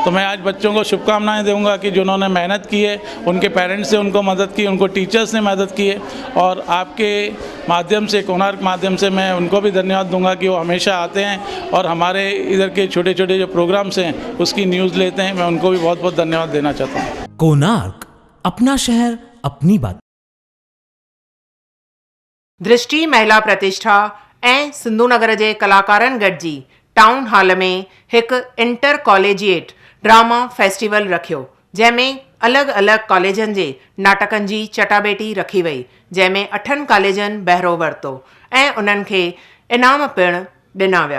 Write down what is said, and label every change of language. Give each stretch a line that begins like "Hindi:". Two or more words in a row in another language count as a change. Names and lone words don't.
Hindi: तो मैं आज बच्चों को शुभकामनाएँ दूँगा कि जिन्होंने मेहनत की है, उनके पेरेंट्स ने उनको मदद की, उनको टीचर्स ने मदद की है, और आपके माध्यम से, कोणार्क माध्यम से मैं उनको भी धन्यवाद दूंगा कि वो हमेशा आते हैं और हमारे इधर के छोटे छोटे जो प्रोग्राम्स हैं उसकी न्यूज़ लेते हैं। मैं उनको भी बहुत बहुत धन्यवाद देना चाहता हूँ। कोणार्क, अपना शहर अपनी बात।
Sindhi: दृष्टि महिला प्रतिष्ठा ऐं सिंधु नगर जे कलाकारनि गॾिजी टाउन हॉल में हिकु
English: inter collegiate drama festival
Sindhi: रखियो, जंहिंमें अलॻि अलॻि कॉलेजनि जे नाटकनि जी चटाभेटी रखी वई, जंहिंमें 8 कॉलेजनि बहिरो वरितो ऐं उन्हनि खे इनाम पिणु ॾिना विया।